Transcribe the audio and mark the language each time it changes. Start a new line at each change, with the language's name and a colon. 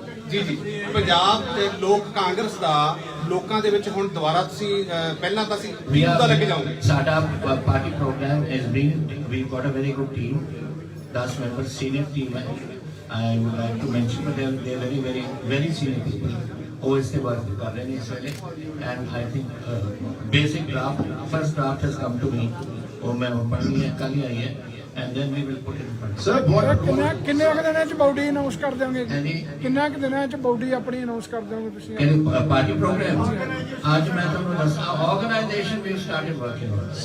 Punjabi: ਜੀ ਪੰਜਾਬ ਦੇ ਲੋਕ ਕਾਂਗਰਸ ਦਾ ਲੋਕਾਂ ਦੇ ਵਿੱਚ ਹੁਣ ਦੁਬਾਰਾ ਤੁਸੀਂ ਪਹਿਲਾਂ ਤਾਂ ਸੀ ਕੀ ਮੁੱਦਾ ਲੈ ਕੇ ਜਾਓਗੇ? ਸਾਡਾ party programme
English: is being, we've got a very good team, 10 members senior team है. I would like to mention that they're very senior people.
Hindi: वो इसके वर्क कर रहे हैं इस वेले,
English: and I think basic draft, first draft has come to me.
Hindi: वो मैं पढ़नी है, कल ही आई है,
English: and then we will put it in front.
Punjabi: Sir ਕਿੰਨੇ ਕੁ ਦਿਨਾਂ ਚ ਬਾਡੀ ਅਨਾਉਂਸ ਕਰ ਦਿਓਗੇ? ਕਿੰਨੇ ਕੁ ਦਿਨਾਂ ਚ ਬਾਡੀ ਆਪਣੀ ਅਨਾਉਂਸ ਕਰ ਦਿਓਗੇ ਤੁਸੀਂ?
Hindi: पार्टी प्रोग्राम आज मैं तुमको दसा organisation
English: we started working on.